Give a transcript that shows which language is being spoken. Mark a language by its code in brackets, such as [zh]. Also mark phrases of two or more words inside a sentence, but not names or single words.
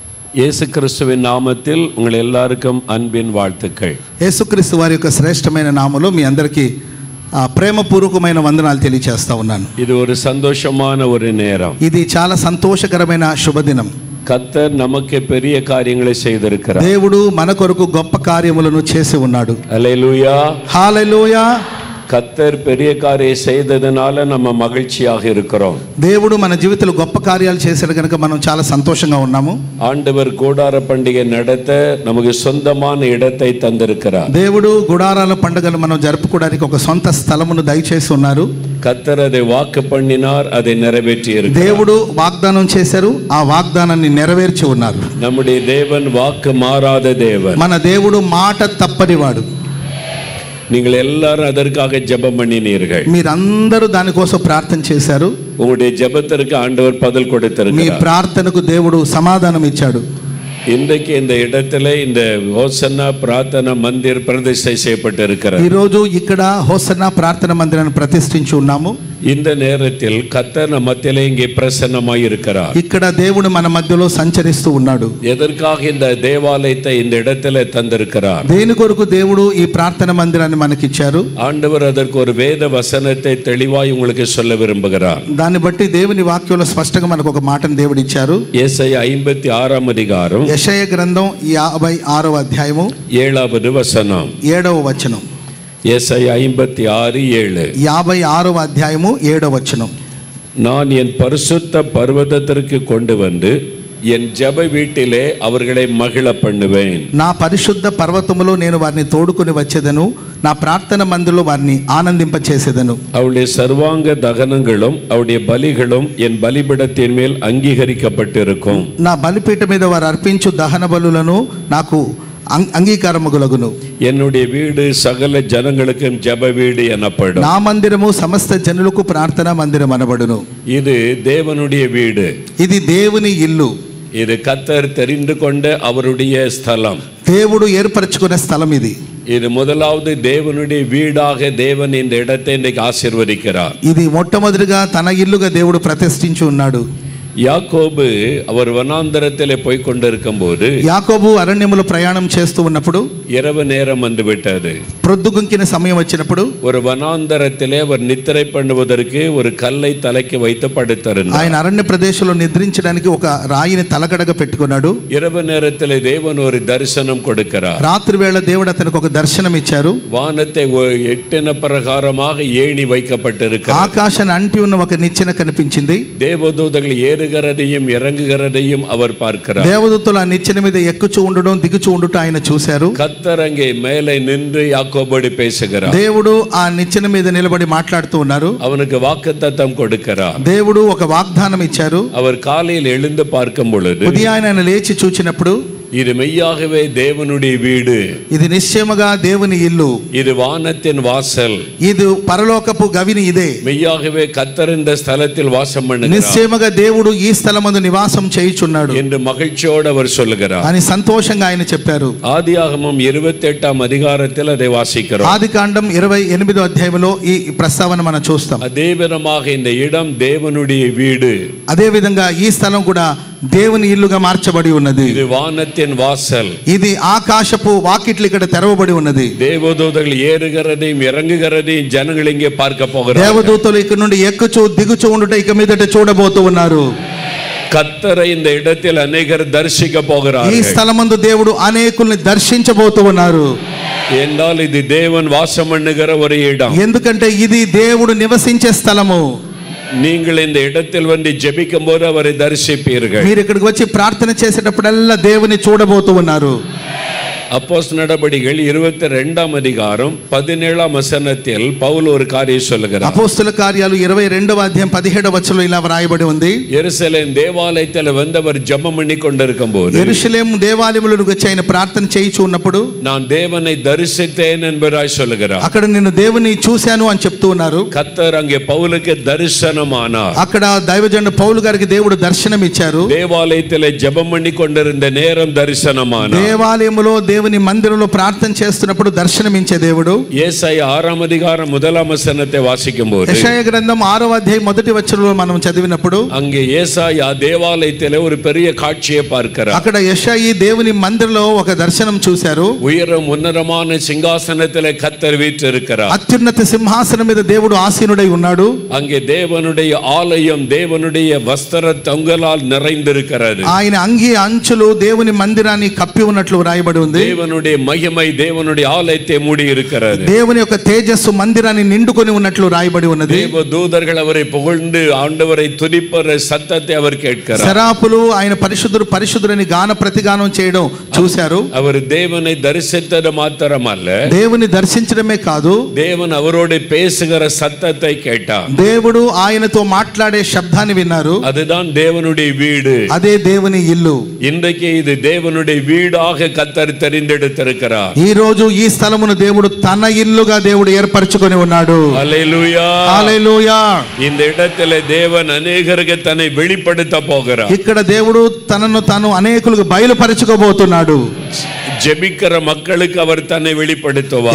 [ta] இயேசு கிறிஸ்துவின் நாமத்தில் உங்கள் எல்லாருக்கும் அன்பின் வாழ்த்துக்கள். [te] యేసుక్రీస్తు వారి యొక్క శ్రేష్టమైన నామములో మీ అందరికీ ప్రేమపూర్వకమైన వందనాలు తెలియజేస్తా ఉన్నాను. [ta] இது ஒரு சந்தோஷமான ஒரு நேரம். [te] ఇది చాలా సంతోషకరమైన శుభదినం. [ta] கர்த்தர் நமக்கு பெரிய காரியங்களை செய்திருக்கிறார். [te] దేవుడు మన కొరకు గొప్ప కార్యములను చేసి ఉన్నాడు. [ta] ஹல்லேலூயா. [te] హల్లెలూయా. [ta] கர்த்தர் பெரிய காரியம் செய்ததனால நம்ம மகிழ்ச்சியாக இருக்கிறோம். [te] దేవుడు మన జీవితంలో గొప్ప కార్యాలు చేశాడు కనుక మనం చాలా సంతోషంగా ఉన్నాము. [ta] ஆண்டவர் கூடார பண்டிகை நடத்த நமக்கு சொந்தமான இடத்தை தந்திருக்கிறார். [te] దేవుడు గుడారాల పండుగను మనం జరుపుకోవడానికి ఒక సొంత స్థలమును దయచేసి ఉన్నారు. [ta] கர்த்தர் அதை வாக்கு பண்ணினார், அதை நிறைவேற்றி இருக்கிறார். [te] దేవుడు వాగ్దానం చేశారు, ఆ వాగ్దానాన్ని నెరవేర్చి ఉన్నారు. [ta] நம்முடைய தேவன் வாக்கு மாறாத தேவன். [te] మన దేవుడు మాట తప్పనివాడు. [ta] நீங்கள் எல்லாரும் அதற்காக ஜெபம் பண்ணினீர்கள். [te] మీరందరూ దానికోసం ప్రార్థన చేశారు. [ta] உங்களுடைய ஜெபத்திற்கு ஆண்டவர் பதில் [te] మీ [ta] கொடுத்திருக்கிறார். [te] ప్రార్థనకు దేవుడు సమాధానం ఇచ్చాడు. [ta] இன்றைக்கு இந்த இடத்துல இந்த ஹோசன்னா பிரார்த்தனா மந்திர் பிரதிஷ்டை செய்யப்பட்டிருக்கிறது. [te] ఈ రోజు ఇక్కడ హోసన్నా ప్రార్థన మందిరాన్ని ప్రతిష్ఠించి ఉన్నాము. [ta] இந்த நேரத்தில் கர்த்தர் நம்ம மத்தியிலே இங்கே பிரசன்னமாய் இருக்கிறார். [te] ఇక్కడ దేవుడు మన మధ్యలో సంచరిస్తూ ఉన్నాడు. [ta] எதற்காக இந்த தேவாலயத்தை இந்த இடத்துல தந்திருக்கிறார்? [te] దేని కొరకు దేవుడు ఈ ప్రార్థన మందిరాన్ని మనకిచ్చారు? [ta] ஆண்டவர் அதற்கு ஒரு வேத வசனத்தை தெளிவாய் உங்களுக்கு சொல்ல விரும்புகிறார். [te] దాన్ని బట్టి దేవుని వాక్యంలో స్పష్టంగా మనకు ఒక మాటను దేవుడు ఇచ్చారు. [ta] ஏசாயா 56 அதிகாரம் [te] యెషయా గ్రంథం 56వ అధ్యాయము [ta] 7வது வசனம். [te] 7వ వచనం. [ta] ஏசாயா 56:7. [te] 56వ అధ్యాయము 7వ వచనం. [ta] நான் என் பரிசுத்த பர்வதத்திற்கு கொண்டு வந்து என் ஜெப வீட்டிலே அவர்களை மகிழ பண்ணுவேன். [te] నా పరిశుద్ధ పర్వతములో నేను వారిని తోడుకొని వచ్చేదను, నా ప్రార్థన మందిలో వారిని ఆనందింప చేసేదను. [ta] அவருடைய சர்வாங்க தகனங்களும் அவருடைய பலிகளும் என் பலிபீடத்தின் மேல் அங்கீகரிக்கப்பட்டிருக்கும். [te] నా బలిపీఠ మీద వారు అర్పించు దహన బలులను నాకు అంగీకారముగులగును. [ta] என்னுடைய வீடு சகல ஜனங்களுக்கும் ஜெப வீடு எனப்படும். [te] నా మందిరము సమస్త జనులకు ప్రార్థనా మందిరం అనబడును. [ta] இது தேவனுடைய வீடு. [te] ఇది దేవుని ఇల్లు. [ta] இது கர்த்தர் தெரிந்து கொண்ட அவருடைய ஸ்தலம். [te] దేవుడు ఏర్పరచుకున్న స్థలం ఇది. [ta] இது முதலாவது தேவனுடைய வீடாக தேவன் இந்த இடத்தை இன்றைக்கு ஆசீர்வதிக்கிறார். [te] ఇది మొట్టమొదటిగా తన ఇల్లుగా దేవుడు ప్రతిష్ఠించి ఉన్నాడు. [ta] யாக்கோபு அவர் வனாந்தரத்திலே போய் கொண்டிருக்கும் போது, [te] యాకోబు అరణ్యములో ప్రయాణం చేస్తూ ఉన్నప్పుడు, [ta] இரவு நேரம் வந்து விட்டது. [te] ప్రొద్దుగుంకిన సమయం వచ్చినప్పుడు [ta] ஒரு வனாந்தரத்திலே அவர் நித்திரை பண்ணுவதற்கு ஒரு கல்லை தலைக்கு வைத்து படுத்திருந்தார். [te] ఆయన అరణ్య ప్రదేశంలో నిద్రించడానికి ఒక రాయిని తలగడగా పెట్టుకున్నాడు. [ta] இரவு நேரத்திலே தேவன் ஒரு தரிசனம் கொடுக்கிறார். [te] రాత్రి వేళ దేవుడు అతనికి ఒక దర్శనం ఇచ్చారు. [ta] வானத்தை எட்டின பிரகாரமாக ஏணி வைக்கப்பட்டிருக்கிறது. [te] ఆకాశాన్ని అంటి ఉన్న ఒక నిచ్చెన కనిపించింది. [ta] தேவதூதர்கள் ஏறுகிறதையும் இறங்குகிறதையும் அவர் பார்க்கிறார். [te] దేవదూతలు ఆ నిచ్చెన మీద ఎక్కుచూ ఉండడం దిగుచూ ఉండటం ఆయన చూశారు. [ta] கர்த்தர் அங்கே மேலே நின்று யாக்கோபோடு பேசுகிறார். [te] దేవుడు ఆ నిచ్చెన మీద నిలబడి మాట్లాడుతూ ఉన్నారు. [ta] அவனுக்கு வாக்குத்தத்தம் கொடுக்கிறார். [te] దేవుడు ఒక వాగ్దానం ఇచ్చారు. [ta] அவர் காலையில் எழுந்து பார்க்கும் பொழுது, [te] ఉదయాన్నే ఆయన లేచి చూచినప్పుడు, [ta] இது மெய்யாகவே தேவனுடைய வீடு, [te] ఇది నిశ్చయముగా దేవుని ఇల్లు, [ta] இது வானத்தின் வாசல், [te] ఇది పరలోకపు గవిని ఇదే, [ta] மெய்யாகவே கர்த்தர் இந்த ஸ்தலத்தில் வாசம் பண்ணுகிறார், [te] నిశ్చయముగా దేవుడు ఈ స్థలమందు నివాసం చేయుచున్నాడు [ta] என்று மகிழ்ச்சியோடு அவர் சொல்லுகிறார். [te] అని సంతోషంగా ఆయన చెప్పారు. [ta] ஆதியாகமம் 28 அதிகாரத்தில் அதை வாசிக்கிறோம். [te] ఆదికాండం 28వ అధ్యాయంలో ఈ ప్రస్తావన మనం చూస్తాం. [ta] அதே விதமாக இந்த இடம் தேவனுடைய வீடு, [te] అదే విధంగా ఈ స్థలం కూడా దేవుని ఇల్లుగా మార్చబడి ఉన్నది. [ta] இது வானத்தின் வாசல், [te] ఇది ఆకాశపు వాకిట్లు ఇక్కడ తెరవబడి ఉన్నది. [ta] தேவதூதர்கள் ஏறுகிறதையும் இறங்குகிறதையும் ஜனங்கள் இங்கே பார்க்க போகிறார்கள். [te] దేవదూతలు ఇక్కడ నుండి ఎక్కుచూ దిగుచూ ఉండుట ఇక మీదట చూడబోతూ ఉన్నారు. [ta] கர்த்தரை இந்த இடத்தில் அநேகர் தரிசிக்க [te] ఈ [ta] போகிறார்கள். [te] స్థలమందు దేవుడు అనేకుల్ని దర్శించబోతూ ఉన్నారు. [ta] என்றால் இது தேவன் வாசம் பண்ணுகிற ஒரு இடம். [te] ఎందుకంటే ఇది దేవుడు నివసించే స్థలము. [ta] நீங்கள் இந்த இடத்தில் வந்து ஜெபிக்கும் போது அவரை தரிசிப்பீர்கள். [te] మీరు ఇక్కడికి వచ్చి ప్రార్థన చేసేటప్పుడల్లా దేవుని చూడబోతూ ఉన్నారు. [ta] அப்போஸ்தலர் நடபடிகள் 22 அதிகாரம் 17 வசனத்தில் பவுல் ஒரு காரியம் சொல்லுகிறார். [te] అపోస్తల కార్యాలు 22వ అధ్యాయం 17వ వచనంలో ఇలా వ్రాయబడి ఉంది. [ta] எருசலேம் தேவாலயத்தில் வந்தவர் ஜெபம் பண்ணி கொண்டிருக்கும் போது, [te] యెరూషలేము దేవాలయములోకి వచ్చి ఆయన ప్రార్థన చేయిచు ఉన్నప్పుడు, [ta] நான் தேவனை தரிசித்தேன் என்பதாய் சொல்லுகிறார். [te] అక్కడ నేను దేవుని చూశాను అని చెప్తూ ఉన్నారు. [ta] கர்த்தர் அங்கே பவுலுக்கு தரிசனமானார். [te] అక్కడ దైవజనుడు పౌలు గారికి దేవుడు దర్శనం ఇచ్చారు. [ta] தேவாலயத்தில் ஜெபம் பண்ணி கொண்டிருந்த நேரம் தரிசனமானார். [te] దేవాలయములో దేవుని మందిరంలో ప్రార్థన చేస్తున్నప్పుడు దర్శనమించే దేవుడు. [ta] ஏசாயா 6ஆம் அதிகாரம் 1ஆம் வசனத்தை வாசிக்கும்போது [te] యెషయా గ్రంథం 6వ అధ్యాయం మొదటి వచనంలో మనం చదివినప్పుడు [ta] அங்கே ஏசாயா தேவாலயத்திலே ஒரு பெரிய காட்சியை பார்க்கிறார். [te] అక్కడ యెషయా దేవుని మందిరంలో ఒక దర్శనం చూశారు. [ta] உயரம் உன்னதமான சிங்காசனத்திலே கர்த்தர் வீற்றிருக்கிறார். [te] అత్యున్నత సింహాసనం మీద దేవుడు ఆసీనుడై ఉన్నాడు. [ta] அங்கே தேவனுடைய ஆலயம் தேவனுடைய வஸ்திர தொங்கலால் நிறைந்திருக்கிறது. [te] ఆయన అంగి అంచులు దేవుని మందిరాన్ని కప్పి ఉన్నట్లు రాయబడి ఉంది. [ta] தேவனுடைய மகிமை தேவனுடைய ஆலயத்தை மூடி இருக்கிறது. [te] దేవుని యొక్క తేజస్సు మందిరాన్ని నిండుకొని ఉన్నట్లు రాయబడి ఉన్నది. [ta] தேவ தூதர்கள் அவரை புகழ்ந்து ஆண்டவரை துதிப்பற சத்தத்தை அவர் கேட்கிறார். [te] సరాపులు ఆయన పరిశుద్ధుడు పరిశుద్ధుడని గాన ప్రతిగానం చేయడం చూశారు. [ta] அவர் தேவனை தரிசித்தது மாத்திரமல்ல, [te] దేవుని దర్శించడమే కాదు, [ta] தேவன் அவரோடு பேசுகிற சத்தத்தை கேட்டார். [te] దేవుడు ఆయనతో మాట్లాడే శబ్దాన్ని విన్నారు. [ta] அதுதான் தேவனுடைய வீடு. [te] అదే దేవుని ఇల్లు. [ta] இன்றைக்கு இது தேவனுடைய வீடாக கர்த்தர் தெரிந்தெடுத்திருக்கிறார். [te] ఈ రోజు ఈ స్థలమును దేవుడు తన ఇల్లుగా దేవుడు ఏర్పరచుకొని ఉన్నాడు. హల్లెలూయా, హల్లెలూయా. [ta] இந்த இடத்திலே தேவன் அநேகருக்கு தன்னை வெளிப்படுத்த போகிறார். [te] ఇక్కడ దేవుడు తనను తాను అనేకులకు బయలుపరచుకోబోతున్నాడు. [ta] ஜெபிக்கிற மக்களுக்கு அவர் தன்னை வெளிப்படுத்துவார்.